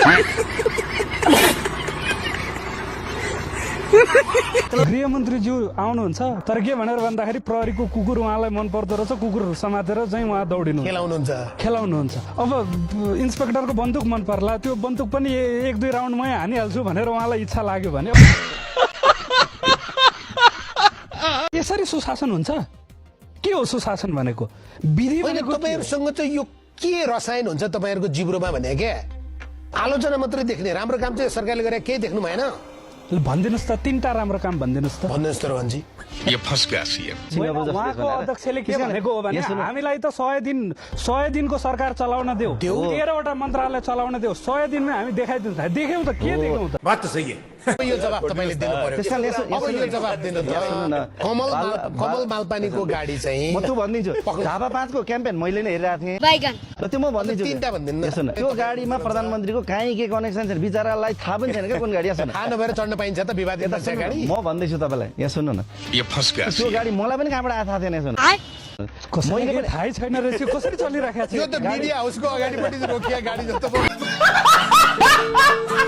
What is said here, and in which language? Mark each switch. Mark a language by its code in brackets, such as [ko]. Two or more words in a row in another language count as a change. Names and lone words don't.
[ne] गृहमन्त्रीज्यू आउनुहुन्छ तर के भनेर भन्दाखेरि प्रहरीको कुकुर उहाँलाई मन पर्दो रहेछ कुकुर समातेर चाहिँ उहाँ दौडिनु खेलाउनुहुन्छ अब इन्सपेक्टरको बन्दुक मन पर्ला त्यो बन्दुक पनि 1-2 राउन्ड मै हानिहाल्छु भनेर उहाँलाई इच्छा लाग्यो भने यसरी सुशासन हुन्छ के हो सुशासन भनेको विधि भनेको तपाईहरुसँग चाहिँ यो के रसायन हुन्छ तपाईहरुको जिब्रोमा भने के आलोचना मात्रै देख्ने राम्रो काम चाहिँ सरकारले गरे केही देख्नु भएन भन्दिनुस् त 3टा राम्रो काम भन्दिनुस् त रोहनजी [hi] ये फंस गया सीएम [ne] उहाँको अध्यक्षले के भनेको हो भने हामीलाई त 100 दिनको सरकार चलाउन देऊ 13 वटा मन्त्रालय चलाउन देऊ 100 दिनमा हामी देखाइदिन्छ देख्यौं त के देख्यौं त बात त सही हो यो जवाब तपाईले दिनु पर्यो अब यो जवाब दिनु कमल मालपानीको गाडी चाहिँ म त्यो भन्दिन्छु झापा 5 को क्याम्पेन मैले नै हेरिरहेको थिएँ बैगन त्यो म भन्दिन्छु 3टा भन्दिनु सुन त्यो गाडीमा प्रधानमन्त्रीको काहीँ के कनेक्सन छ बिचारालाई थाहा पनि छैन के कुन गाडी छ थाहा नभएर चढ्न पाइन्छ त विवादित गाडी म भन्दैछु तपाईलाई यहाँ सुन्नु न [hi] ये फंस गया [ne] त्यो गाडी मलाई पनि कहाँबाट आएको थाहा थिएन सुन कसैले थाहै छैन रहेछ कसरी चलिराखेको छ यो त मिडिया हाउसको अगाडिपट्टि रोकिया गाडी जस्तो